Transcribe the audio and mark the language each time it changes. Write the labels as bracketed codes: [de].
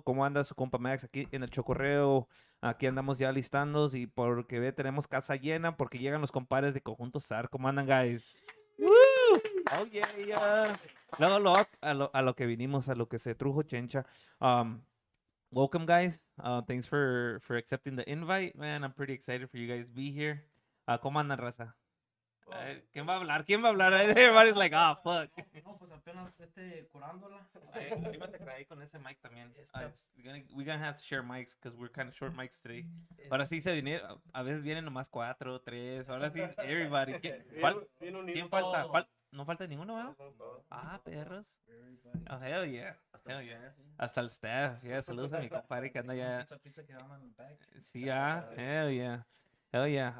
[es] ¿Cómo anda su compa Max aquí en el Chokorreo? Aquí andamos ya listándonos y porque tenemos casa llena, porque llegan los compadres de Conjunto Zar. ¿Cómo andan, guys? ¡Woo! Oh, yeah. Luego, a lo que vinimos, a lo que se trujo chencha. [en] Welcome, guys. Thanks for accepting the invite, man. I'm pretty excited for you guys to be here. ¿Cómo andan, raza? ¿Quién va a hablar? ¿Quién va a hablar? Everybody's like, ah, fuck. [es] No, pues apenas curándola. Anímate ahí con ese mic también. [en] We're gonna have to share mics because we're kind of short mics today. [es] Ahora sí se vinieron, a veces vienen nomás 4, 3. Ahora sí, everybody. ¿Quién falta? ¿No falta ninguno, ¿verdad? Ah, perros. [en] Oh, hell yeah. Hell yeah. [es] Hasta el staff. Yeah, saludos a mi compadre que anda ya. [en] Sí, hell yeah. Hell yeah.